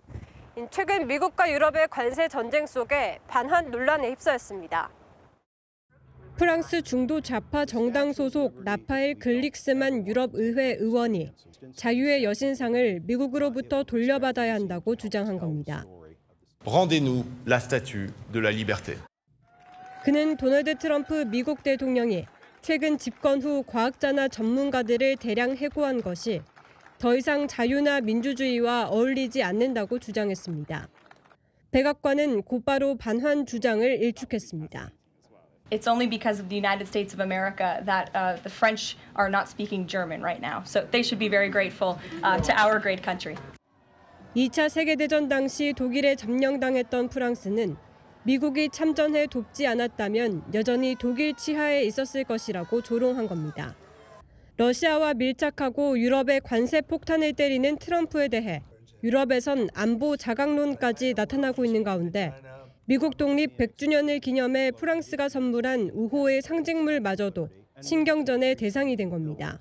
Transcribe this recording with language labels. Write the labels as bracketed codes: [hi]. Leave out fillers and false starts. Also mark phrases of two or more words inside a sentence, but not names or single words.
[ko] 최근 미국과 유럽의 관세 전쟁 속에 반환 논란에 휩싸였습니다. 프랑스 중도 좌파 정당 소속 라파엘 글릭스만 유럽 의회 의원이 자유의 여신상을 미국으로부터 돌려받아야 한다고 주장한 겁니다. [fr] Rendez-nous la statue de la liberté. [ko] 그는 도널드 트럼프 미국 대통령이 최근 집권 후 과학자나 전문가들을 대량 해고한 것이 더 이상 자유나 민주주의와 어울리지 않는다고 주장했습니다. 백악관은 곧바로 반환 주장을 일축했습니다. [en] It's only because of the United States of America that the French are not speaking German right now. So they should be very grateful to our great country. [ko] 2차 세계대전 당시 독일에 점령당했던 프랑스는 미국이 참전해 돕지 않았다면 여전히 독일 치하에 있었을 것이라고 조롱한 겁니다. 러시아와 밀착하고 유럽의 관세 폭탄을 때리는 트럼프에 대해 유럽에선 안보 자각론까지 나타나고 있는 가운데 미국 독립 100주년을 기념해 프랑스가 선물한 우호의 상징물마저도 신경전의 대상이 된 겁니다.